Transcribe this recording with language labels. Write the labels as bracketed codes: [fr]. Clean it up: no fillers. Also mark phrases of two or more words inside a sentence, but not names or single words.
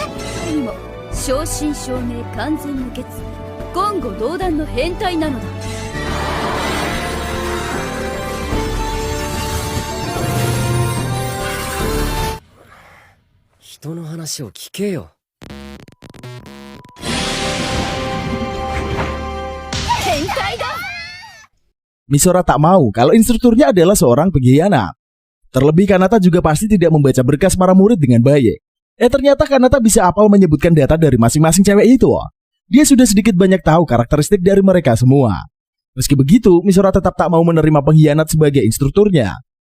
[ja] それにも正真正銘完全無欠、言語道断の変態なのだ。人の話を聞けよ。変態だ。 [id] Misora tak mau kalau instrukturnya adalah seorang pengkhianat. Terlebih Kanata juga pasti tidak membaca berkas para murid dengan baik. Ternyata Kanata bisa apal menyebutkan data dari masing-masing cewek itu. Dia sudah sedikit banyak tahu karakteristik dari mereka semua. Meski begitu, Misora tetap tak mau menerima pengkhianat sebagai instrukturnya.